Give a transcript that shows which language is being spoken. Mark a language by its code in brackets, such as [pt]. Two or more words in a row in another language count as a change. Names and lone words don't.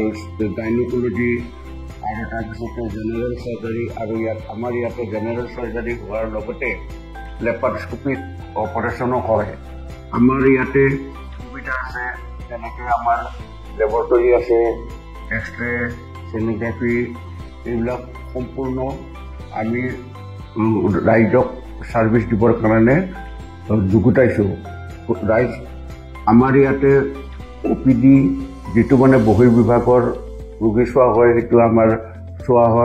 [as] গাইনোকলজি আৰু তাৰপিছতে [en] general surgery [as] আৰু আমাৰ ইয়াতে [en] general surgery [as] হোৱাৰ লগতে [en] laparoscopic operation [as] হয় আমাৰ ইয়াতে সুবিধা আছে যেনেকৈ আমাৰ লেবৰেটৰী আছে [en] X-ray sonography [as] এইবিলাক সম্পূৰ্ণ আমি ৰাইজক ছাৰ্ভিচ দিবৰ কাৰণে যুগুতাইছোঁ। ৰাইজ আমাৰ ইয়াতে OPD যিটো মানে বহিৰ্বিভাগৰ ৰোগী চোৱা হয় সেইটো আমাৰ চোৱা হয়।